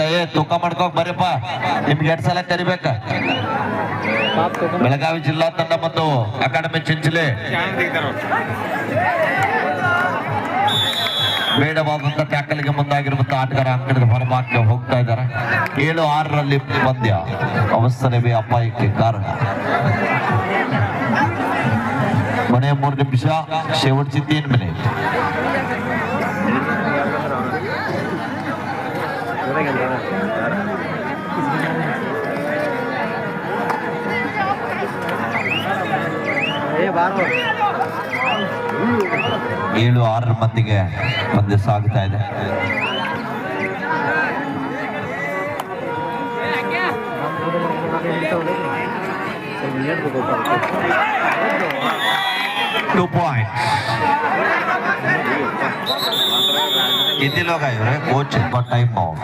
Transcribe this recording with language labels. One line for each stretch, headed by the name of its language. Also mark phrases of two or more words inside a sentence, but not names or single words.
Kannada: ತೂಕ ಮಾಡ್ಕೋಕ್ ಬರ್ರಿಪ್ಪ, ನಿಮ್ಗೆ 2 ಸಲ ಕರಿಬೇಕ. ಬೆಳಗಾವಿ ಜಿಲ್ಲಾ ತಂಡ ಮತ್ತು ಅಕಾಡೆಮಿ ಚಿಂಚಲಿ ಬೇಡವಾದಂತ ಟ್ಯಾಕಲ್ಗೆ ಮುಂದಾಗಿರುವಂತ ಆಟಗಾರ ಅಂಕಣದ ಹೊರಭಾಗಕ್ಕೆ ಹೋಗ್ತಾ ಇದ್ದಾರೆ. 7-6ರಲ್ಲಿ ಪಂದ್ಯ ಅವಸರವೇ ಅಪಾಯಕ್ಕೆ ಕಾರಣ. ಕೊನೆಯ 3 ನಿಮಿಷ,
Marathi: शेवटची 3 मिनिट.
Kannada: ಏಳು 6 ಮತ್ತಿಗೆ ಪಂದ್ಯ ಸಾಗುತ್ತಾ ಇದೆ.
English: two point.
Marathi: किती लोग आहे रे कोच?
English: time out.